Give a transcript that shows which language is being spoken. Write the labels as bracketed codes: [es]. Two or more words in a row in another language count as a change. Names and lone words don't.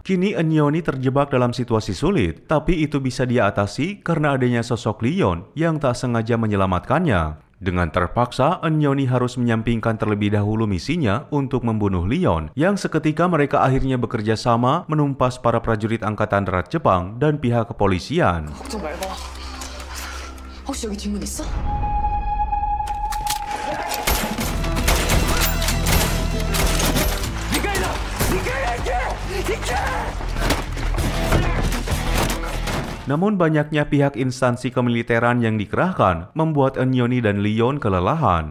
[id] Kini Enyoni terjebak dalam situasi sulit, tapi itu bisa dia atasi karena adanya sosok Leon yang tak sengaja menyelamatkannya. Dengan terpaksa, Enyoni harus menyampingkan terlebih dahulu misinya untuk membunuh Leon, yang seketika mereka akhirnya bekerja sama menumpas para prajurit Angkatan Darat Jepang dan pihak kepolisian. [ko] 걱정 말고. 혹시 여기 뒷문 있어? [id] Namun banyaknya pihak instansi kemiliteran yang dikerahkan membuat Enyoni dan Leon kelelahan.